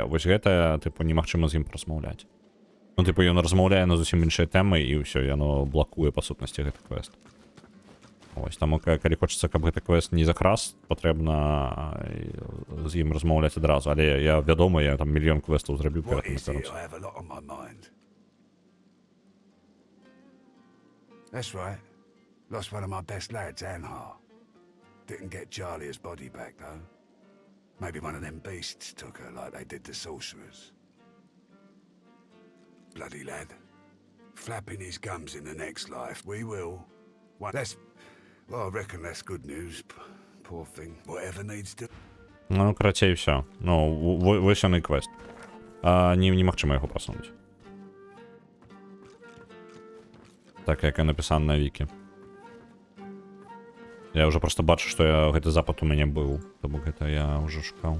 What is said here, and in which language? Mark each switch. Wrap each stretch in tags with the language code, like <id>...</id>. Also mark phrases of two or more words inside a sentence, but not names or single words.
<be>Вось гэта, тыпу, немагчыма з ім размаўляць. Ну, типу, ён размаўляе на зусім іншай тэмы, і ўсё, яно блакуе, па сутнасці, гэты квест. Ось, таму, калі хочацца, каб гэты квест не закрас, патрэбна з ім размаўляць адразу. Але я, вядома, я там мільён квестаў зрабіў перад тым.</be> <en>That's right. Lost one of my best lads, Anhar. Didn't get Charlie's body back, though. Maybe one of them beasts took her like they did the sorcerers. Bloody lad. Flapping his gums in the next life. We will. Well, I reckon that's good news. Poor thing. Whatever needs to...</en> <be>Ну, карацей, все. Ну, высяны квест. Немагчыма яго прасунуць. Так, як я напісана на вікі. Я уже просто бачу, што гэты запад у мяне быў. Тому гэта я уже шукаў.</be>